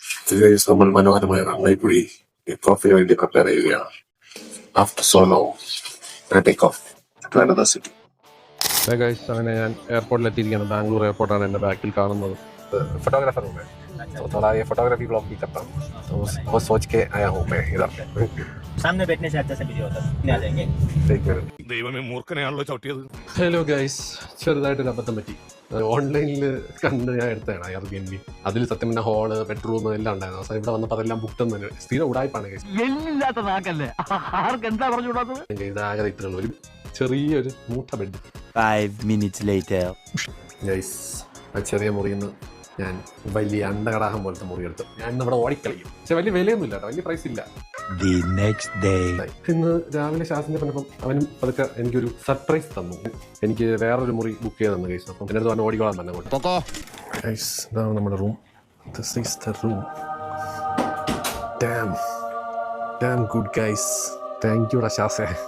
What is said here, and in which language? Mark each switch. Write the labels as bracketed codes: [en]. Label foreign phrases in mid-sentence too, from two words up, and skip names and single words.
[ml] Guys, നമ്മൾ മനോഹരമായ റണ്ണൈക്കുഴി കോഫിന് വേണ്ടി പ്രിപ്പയർ ചെയ്യുകയാണ്. [en] after so long take off to another city. [ml] ഗൈസ്, അങ്ങനെ ഞാൻ എയർപോർട്ടിൽ എത്തിയിരിക്കുകയാണ്. ബാംഗ്ലൂർ എയർപോർട്ടാണ് എൻ്റെ ബാക്കിൽ കാണുന്നത്. [hi] फोटोग्राफर हूँ मैं, तो थोड़ा ये फोटोग्राफी ब्लॉग भी करता हूँ, तो वो सोच के आया हूँ मैं इधर. सामने बैठने से अच्छा से वीडियो होता है, आ जाएंगे. [ml] ദൈവമേ മൂർഖനെയാണല്ലോ ചവിട്ടിയത്. ഹലോ ഗൈസ്, ചെറുതായിട്ടൊരു അബദ്ധം പറ്റി. ഓൺലൈനിൽ കണ്ട് ഞാൻ എടുത്തതാണ് Airbnb. അതിൽ സത്യം പിന്നെ ഹോള്, ബെഡ്റൂം എല്ലാം ഉണ്ടായിരുന്നു. അവസാനം ഇവിടെ വന്നപ്പോൾ അതെല്ലാം ബുക്ക് തന്നെ. സ്ഥിരം ഉടായ്പാണ് ഗൈസ്. ഇതാകെ ഇത്രയുള്ളൂ, ഒരു ചെറിയൊരു മൂട്ട ബെഡ്. [en] 5 minutes later. [ml] ഗൈസ്, ആ ചെറിയ മുറിയിൽ നിന്ന് ഞാൻ വലിയ അണ്ടകടാഹം പോലത്തെ മുറി എടുത്തു. ഞാൻ ഇന്ന് ഇവിടെ ഓടിക്കളിയും. പക്ഷെ വലിയ വിലയൊന്നും ഇല്ല, വലിയ പ്രൈസ് ഇല്ല. [en] The next day. [ml] ഇന്ന് രാവിലെ ശാസിനെ പറഞ്ഞപ്പം അവനും അതൊക്കെ എനിക്കൊരു സർപ്രൈസ് തന്നു. എനിക്ക് വേറൊരു മുറി ബുക്ക് ചെയ്ത് തന്നു ഗൈസ്. അപ്പം എൻ്റെ അടുത്ത് പറഞ്ഞ് ഓടിക്കോളാൻ തന്നെ കൊണ്ട്. ഗൈസ്, ഇതാണ് നമ്മുടെ റൂം. [en] this is the room. damn good guys. thank you ശാസേ.